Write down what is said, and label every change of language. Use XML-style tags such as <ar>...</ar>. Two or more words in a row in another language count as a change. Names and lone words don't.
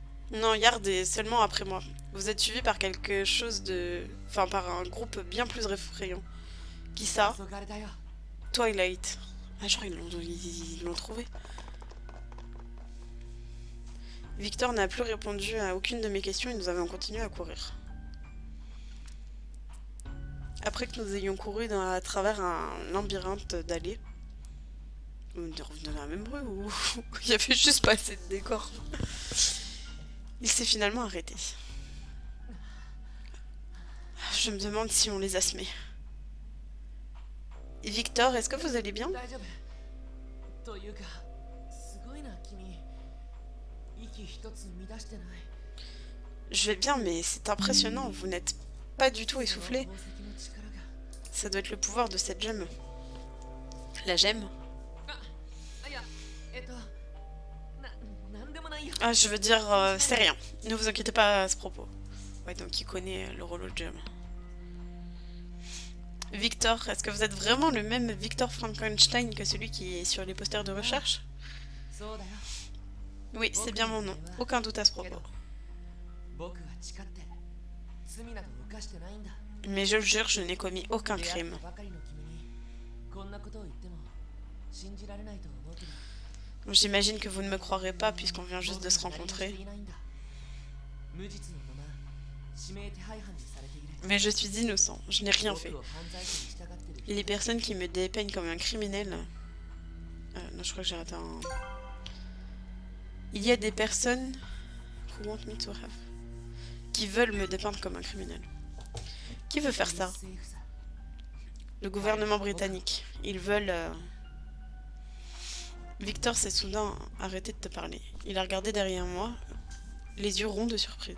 <fr>Non, Yard est seulement après moi. Vous êtes suivi par quelque chose de... Enfin, par un groupe bien plus effrayant. Qui ça?</fr> <ja>黄昏だよ。</ja> <en>Twilight.</en> <fr>Ah, genre, ils l'ont trouvé. Victor n'a plus répondu à aucune de mes questions et nous avons continué à courir. Après que nous ayons couru à travers un labyrinthe d'allées, on est revenu dans la même rue où il y avait juste pas assez de décor. Il s'est finalement arrêté. Je me demande si on les a semés. Victor, est-ce que vous allez bien?</fr> <ja>大丈夫。というか、すごいな君。息一つ乱してない。</ja> <fr>Je vais bien, mais c'est impressionnant. Vous n'êtes pas du tout essoufflé.</fr> <ja>宝石の力が。</ja> <fr>Ça doit être le pouvoir de cette gemme. La gemme?</fr> <ja>あ、いや、なんでもないよ。</ja> <fr>Ah, je veux dire, c'est rien. Ne vous inquiétez pas à ce propos. Ouais, donc il connaît le rôle de gemme. Victor, est-ce que vous êtes vraiment le même Victor Frankenstein que celui qui est sur les posters de recherche?</fr> <ja>そうだよ。</ja> <fr>Oui, c'est bien mon nom. Aucun doute à ce</fr> <ja>け</ja> <fr>propos.</fr> <ja>ど、僕は誓って罪など犯してないんだ。</ja> <fr>Mais je le jure, je n'ai commis aucun</fr> <ja>出会っ</ja> <fr>crime.</fr> <ja>たばかりの君にこんなことを言っても信じられないと思うけど。</ja> <fr>Bon, j'imagine que vous ne me croirez pas puisqu'on vient juste de se rencontrer.</fr> <ja>無実のまま指名手配犯にされている。</ja> <fr>Mais je suis innocent, je n'ai rien fait.</fr> <ja>僕を犯罪者に従ってる。</ja> <fr>Les personnes qui me dépeignent comme un criminel... non, je crois que j'ai raté un... Il y a des personnes...</fr> <en>Who want me to have...</en> <fr>qui veulent me dépeindre comme un criminel. Qui veut faire ça?</fr> <ja>政府さ。</ja> <fr>Le gouvernement britannique. Ils veulent... Victor s'est soudain arrêté de te parler. Il a regardé derrière moi, les yeux ronds de surprise.</fr>